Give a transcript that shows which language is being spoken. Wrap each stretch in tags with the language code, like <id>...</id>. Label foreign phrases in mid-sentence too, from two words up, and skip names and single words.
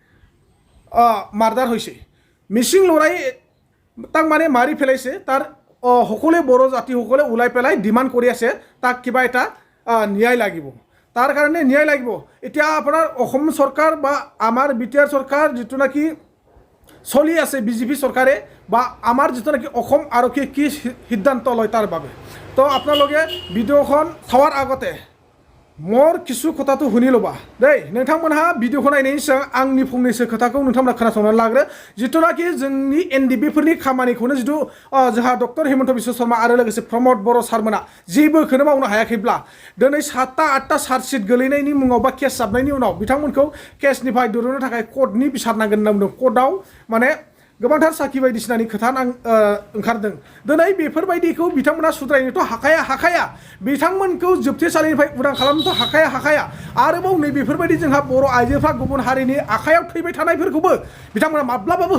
<as>মাৰ্ডাৰ হৈছে মিচিং ল'ৰাই তাক মানে মাৰি পেলাইছে তাৰ সকলোৱে বড়ো জাতিসকলে ওলাই পেলাই ডিমাণ্ড কৰি আছে তাক কিবা এটা ন্যায় লাগিব তাৰ কাৰণে ন্যায় লাগিব এতিয়া আপোনাৰ অসম চৰকাৰ বা আমাৰ বিটিআৰ চৰকাৰ যিটো নাকি চলি আছে বিজেপি চৰকাৰে বা আমাৰ যিটো নাকি অসম আৰক্ষীয়ে কি সিদ্ধান্ত লয় তাৰ বাবে তো আপোনালোকে ভিডিঅ'খন চাৱাৰ আগতে মোৰ কিছু কথাটো শুনি ল'বা দেই</as> <brx>नोंथांमोनहा भिडिअखौ नायनायनि सिगां आंनि फंनैसो खोथाखौ नोंथांमोना खोनासंनानै लाग्रो जिथुनाखि जोंनि एनडिबिफोरनि खामानिखौनो जिथु जोंहा डक्टर हेमन्त बिश्व शर्मा आरो लोगोसे प्रमोद बर' सारमोना जेबोखौनो मावनो हायाखैब्ला दिनै 7-8टा चार्जशीट गोलैनायनि मुङाव बा केस जाबनायनि उनाव बिथांमोनखौ केसनिफ्राय दिरुननो थाखाय कोर्टनि बिसार नांगोन होनना बुंदों कोर्टआव माने गोबांथार साखि बायदिसिनानि खोथा ओंखारदों दिनै बेफोरबायदिखौ बिथांमोना सुद्रायनोथ' हाखाया बिथांमोनखौ जोबथेसालिनिफ्राय उदां खालामनोथ' हाखाया आरोबाव नै बेफोरबायदि जोंहा बर' आइजोफ्रा गुबुन हारिनि आखायाव थैबाय थानायफोरखौबो बिथांमोना माब्लाबाबो</brx>